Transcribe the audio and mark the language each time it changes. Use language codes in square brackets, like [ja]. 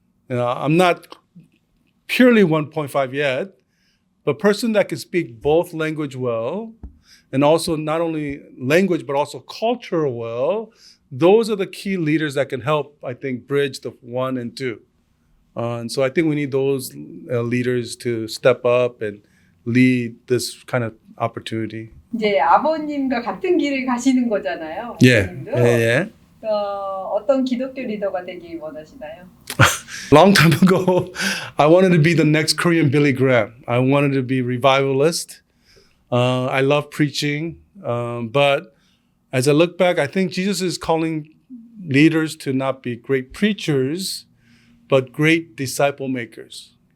[en] I'm not purely 1.5 yet, but person that can speak both language well, and also not only language, but also culture well, those are the key leaders that can help, I think, bridge the 1 and 2. And so I think we need those leaders to step up and lead this kind of opportunity. [ko] 이제 아버님과 같은 길을 가시는 거잖아요. [en] Yeah. [ko] 아버님도. [en] Yeah. [ko] 어떤 기독교 리더가 되기 원하시나요? [en] Long time ago, I wanted to be the next Korean Billy Graham. I wanted to be revivalist. I love preaching. But as I look back, I think Jesus is calling leaders to not be great preachers, but great disciple makers.